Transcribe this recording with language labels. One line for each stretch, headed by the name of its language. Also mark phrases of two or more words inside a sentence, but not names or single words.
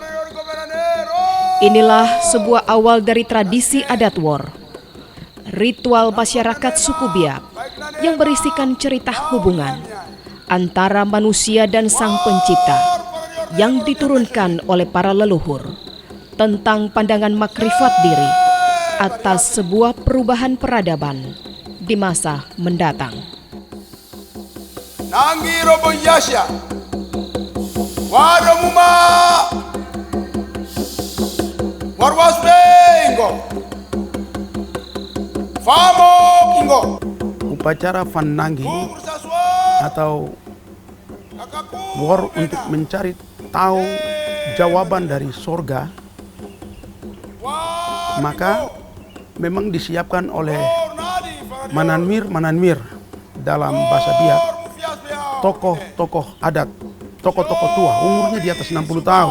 Indonesian: Inilah sebuah awal dari tradisi adat Wor, ritual masyarakat suku Biak yang berisikan cerita hubungan antara manusia dan sang pencipta yang diturunkan oleh para leluhur tentang pandangan makrifat diri atas sebuah perubahan peradaban di masa mendatang.
Biak: Nangi robo yasya, warumuma, warwasbengo, famo kingo.
Indonesian: Upacara Fananggi atau Wor untuk mencari tahu jawaban dari surga, maka memang disiapkan oleh Mananmir dalam bahasa Biak, tokoh-tokoh adat, tokoh-tokoh tua, umurnya di atas 60 tahun.